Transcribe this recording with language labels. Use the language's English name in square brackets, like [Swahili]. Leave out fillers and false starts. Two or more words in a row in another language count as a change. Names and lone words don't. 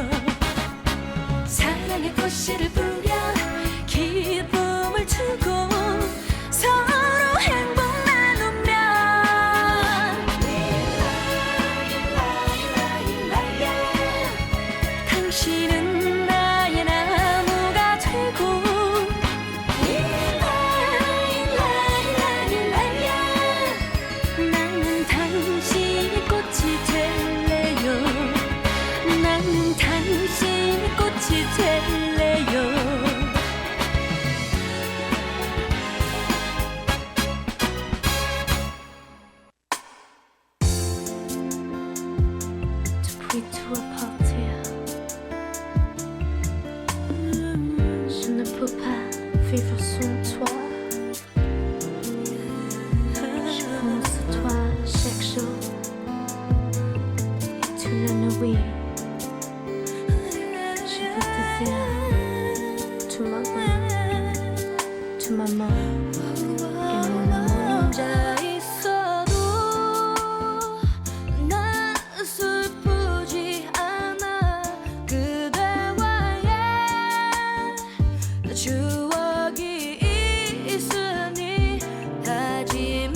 [Korean] 사랑의 꽃씨를 뿌려 기쁨을 주고 서로 행복 나누면 당신은 나의 나무가 되고 나는 당신 꽃이 될래요. 나는 당신 꽃이 될래요. [French] Depuis tout appartient. Je ne peux pas vivre sans toi. Je pense à toi chaque jour et toute la nuit. Je veux te dire tout ma vie, tout ma mort et mon amour. [Korean] 혼자 있어도 난 슬프지 않아. 그대와의 추억이 있으니 다짐